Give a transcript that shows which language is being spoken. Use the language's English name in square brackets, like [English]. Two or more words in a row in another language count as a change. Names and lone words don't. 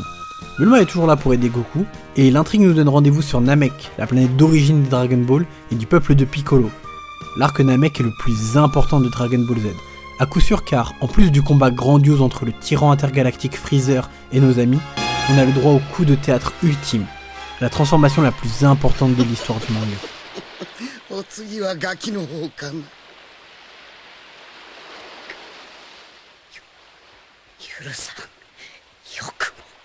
[French] Bulma est toujours là pour aider Goku, et l'intrigue nous donne rendez-vous sur Namek, la planète d'origine des Dragon Ball et du peuple de Piccolo. L'arc Namek est le plus important de Dragon Ball Z, à coup sûr car, en plus du combat grandiose entre le tyran intergalactique Freezer et nos amis, on a le droit au coup de théâtre ultime, la transformation la plus importante de l'histoire du manga. [Japanese] お次はガキの方かな。許さん。よくも。